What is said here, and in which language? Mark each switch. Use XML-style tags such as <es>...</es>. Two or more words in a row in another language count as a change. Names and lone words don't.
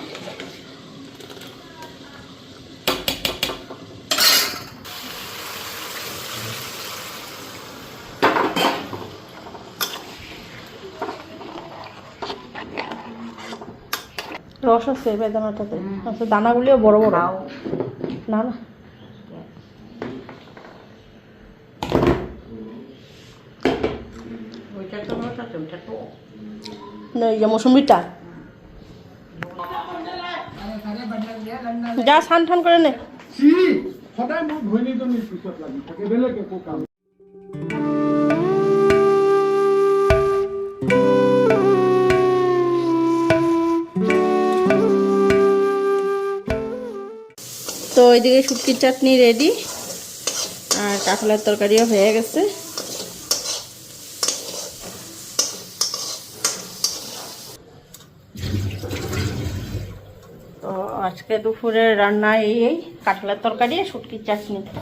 <bn>রস আছে বেদানাটাতে আচ্ছা দানাগুলিও বড় বড় না না ওইটা তো ওটা তো ওইটা তো না এই যে মৌসুমিটা যা ছান ঠান করে নে</bn> <as>সদায় মই ঘৈণীজনীৰ পিছত লাগি থাকে বেলেগ একো কাম</as> <bn>তো ওইদিকে শুটকির চাটনি রেডি আর কাঁকড়ার তরকারিও হয়ে গেছে তো আজকে দুপুরের রান্না এই কাঁকড়ার তরকারি আর শুটকির চাটনি</bn>